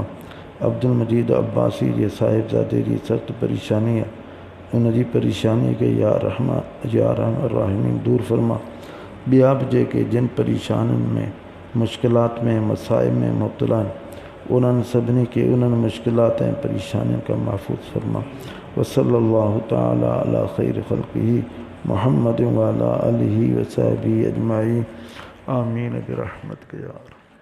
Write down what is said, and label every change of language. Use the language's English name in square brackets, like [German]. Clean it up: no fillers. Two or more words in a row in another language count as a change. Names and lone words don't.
[Sindhi] अब्दुल मजीद अब्बासी जे साहिबज़ादे जी सख़्त परेशानी है, उन जी परेशानी के [Arabic] يا رحمن الراحمين [Sindhi] दूर फरमा। ॿिया बि जेके जिन परेशानियुनि में मुश्किलात में मसाइब में मुब्तला आहिनि उन्हनि सभिनी खे उन्हनि मुश्किलात ऐं परेशानियुनि खां महफ़ूज़ फरमा। [Arabic] وصلى الله تعالى على خير خلقه محمد وعلى آله وصحبه أجمعين. آمين برحمتك يا